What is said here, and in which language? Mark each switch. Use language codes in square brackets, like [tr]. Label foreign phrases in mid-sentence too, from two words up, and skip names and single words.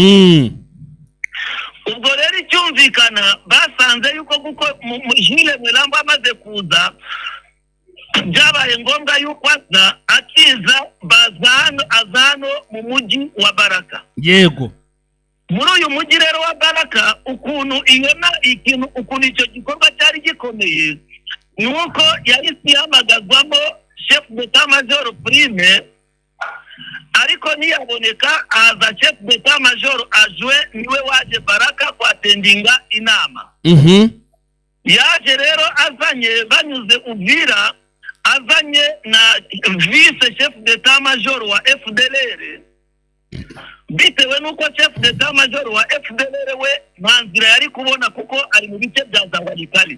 [rw] Ubwo rero icyumvikana basanze yuko kuko Gilles Mwelambwe amaze kuza byabaye ngombwa yuko akiza azano mu mujyi wa Baraka. Yego. muri uyu mujyi rero wa Baraka ukuntu ukuntu icyo gikorwa cyari gikomeye nuko yari sihamagazwamo [fr] chef d'état major Prime, [rw] ariko ntiyaboneka aza [fr] chef d'état major Adjoint [rw] niwe waje Baraka kwatendinga inama. Yaje rero azanye banyuze Uvira, azanye na [fr] vice chef d'état major [rw] wa FDLR, bitewe nuko [fr] chef d'état major [rw] wa FDLR we ntanzira yari kubona kuko ari mu bice bya Zawalikali.